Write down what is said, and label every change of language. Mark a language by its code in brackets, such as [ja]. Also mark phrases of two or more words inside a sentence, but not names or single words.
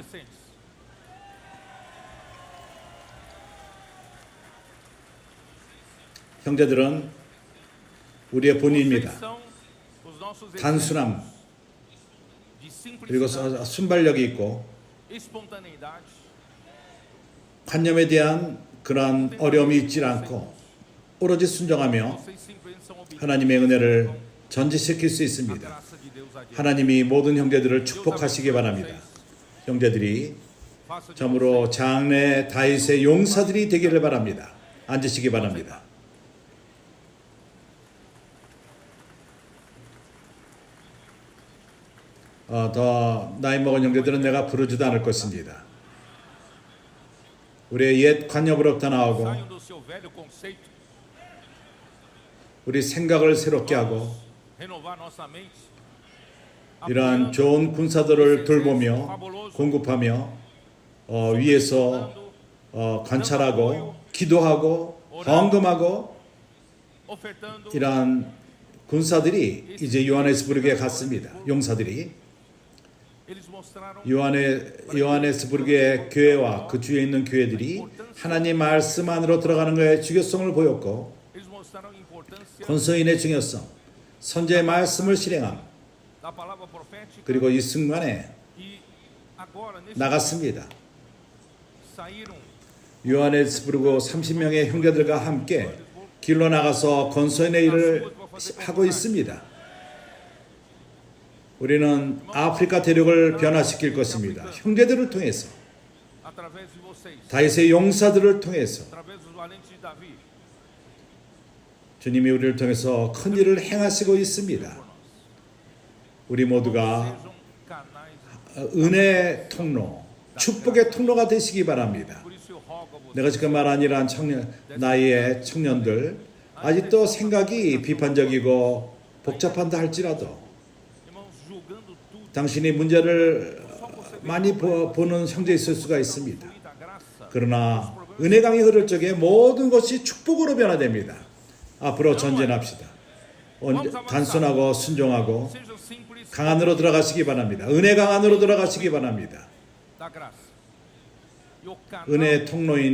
[ko] 형제들은 우리의 본인입니다. 단순함 그리고 순발력이 있고 관념에 대한 그러한 어려움이 있지 않고 오로지 순종하며 [pt] vocês simplesmente são obedientes. [ko] 하나님의 은혜를 전지시킬 수 있습니다. [pt] Graça de Deus adiante. [ko] 하나님이 모든 형제들을 축복하시기 바랍니다. 형제들이 [pt] Faça de [ko] 참으로 장래 다윗의 용사들이 되기를 바랍니다. 앉으시기 바랍니다. 더 나이 먹은 형제들은 내가 부르지도 않을 것입니다. 우리의 옛 관념으로부터 나오고 [pt] saiam do seu velho conceito, [ko] 우리 생각을 새롭게 하고 [pt] renovar nossa mente. [ko] 이러한 좋은 군사들을 돌보며 공급하며 위에서 관찰하고 기도하고 헌금하고 [pt] Ofertando. [ko] 이러한 군사들이 이제 요하네스부르크에 갔습니다. 용사들이 [pt] Eles mostraram [ko] 요하네스부르크의 교회와 그 주위에 있는 교회들이 하나님 말씀 안으로 들어가는 것의 중요성을 보였고 [pt] eles mostraram a importância [ko] 권서인의 중요성, 선제의 말씀을 실행함, [pt] da palavra profética. [ko] 그리고 이 순간에 [pt] E agora nesse [ko] 나갔습니다. [pt] saíram [ko] 요하네스부르크 30명의 형제들과 함께 길로 나가서 권서인의 일을 하고 있습니다. 우리는 아프리카 대륙을 변화시킬 것입니다. 형제들을 통해서, [pt] através de vocês, [ko] 다윗의 용사들을 통해서 [pt] através dos valentes de Davi. [ko] 주님이 우리를 통해서 큰 일을 행하시고 있습니다. 우리 모두가 [pt] Sejam canais. [ko] 은혜의 통로, 축복의 통로가 되시기 바랍니다. [pt] Por isso eu rogo a vocês. [ko] 내가 지금 말한 이러한 나이의 청년들 아직도 생각이 비판적이고 복잡한다 할지라도 [pt] Irmãos, julgando tudo. [ko] 당신이 문제를 많이 보는 형제 있을 수가 있습니다. [pt] Da graça. [ko] 그러나 은혜강이 흐를 적에 모든 것이 축복으로 변화됩니다. 앞으로 전진합시다. 단순하고 순종하고 [pt] Sejam simples [ko] 강안으로 들어가시기 바랍니다. 은혜강 안으로 들어가시기 바랍니다. [pt] da graça. E o canal [ko] 은혜의 통로인